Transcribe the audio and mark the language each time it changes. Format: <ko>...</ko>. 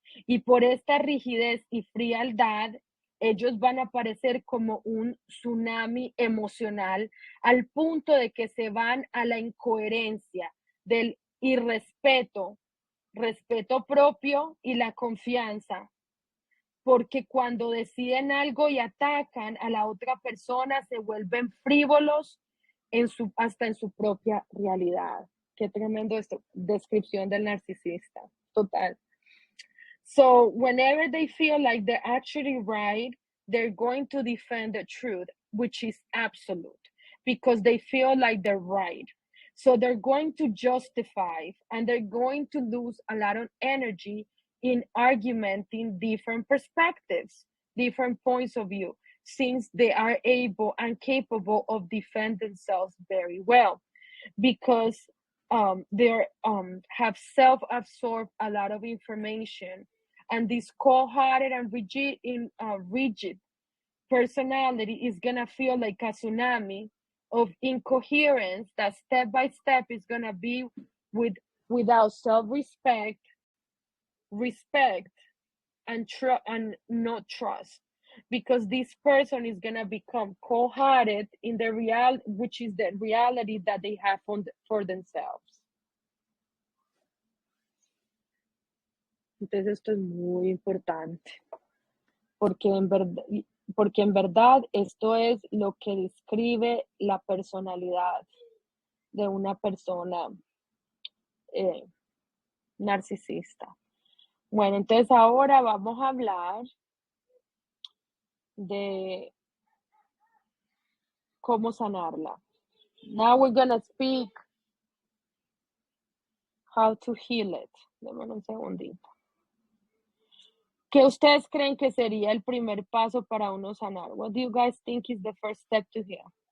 <es>Y por esta rigidez y frialdad, ellos van a parecer como un tsunami emocional al punto de que se van a la incoherencia del irrespeto, respeto propio y la confianza. porque cuando deciden algo y atacan a la otra persona se vuelven frívolos hasta en su propia realidad. Qué tremendo esto, descripción del narcisista, total.</es> <en>So whenever they feel like they're actually right, they're going to defend the truth, which is absolute, because they feel like they're right. So they're going to justify and they're going to lose a lot of energy in argumenting different perspectives, different points of view, since they are able and capable of defend themselves very well, because they have self-absorbed a lot of information, and this cold-hearted and rigid personality is gonna feel like a tsunami of incoherence that step by step is gonna be without self-respect, respect, and not trust, because this person is gonna become cold-hearted in the which is the reality that they have for themselves.</en> <es>Entonces esto es muy importante, porque en verdad esto es lo que describe la personalidad de una persona narcisista. Bueno, entonces ahora vamos a hablar de cómo sanarla.</es> <en>Now we're gonna speak how to heal it.</en> <es>Dame un segundito. ¿Qué ustedes creen que sería el primer paso para uno sanar?</es> <en>What do you guys think is the first step to heal?</en>